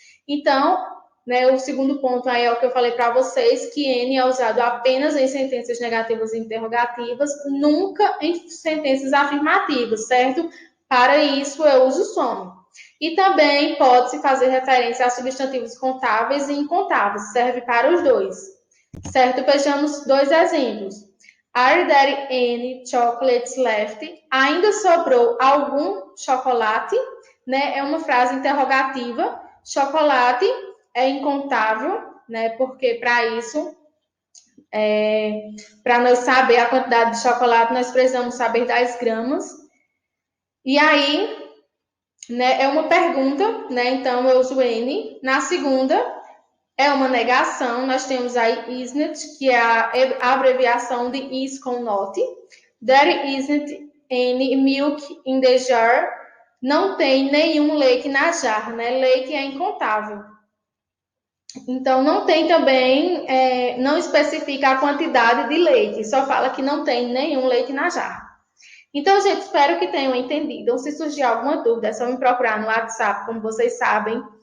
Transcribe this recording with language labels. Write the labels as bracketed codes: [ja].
[pt] Então, né, o segundo ponto aí é o que eu falei para vocês, que N é usado apenas em sentenças negativas e interrogativas, nunca em sentenças afirmativas, certo? Para isso, eu uso some. E também pode-se fazer referência a substantivos contáveis e incontáveis, serve para os dois, certo? Vejamos dois exemplos. [en] Are there any chocolates left? [pt] Ainda sobrou algum chocolate? Né? É uma frase interrogativa. Chocolate é incontável, né? Porque para isso, para nós saber a quantidade de chocolate, nós precisamos saber das gramas. E aí, né, é uma pergunta, né? Então eu uso N. Na segunda, é uma negação. Nós temos aí isn't, que é a abreviação de is com not. [en] There isn't any milk in the jar. [pt] Não tem nenhum leite na jarra, né? Leite é incontável. Então, não tem também, não especifica a quantidade de leite, só fala que não tem nenhum leite na jarra. Então, gente, espero que tenham entendido. Se surgir alguma dúvida, é só me procurar no WhatsApp, como vocês sabem.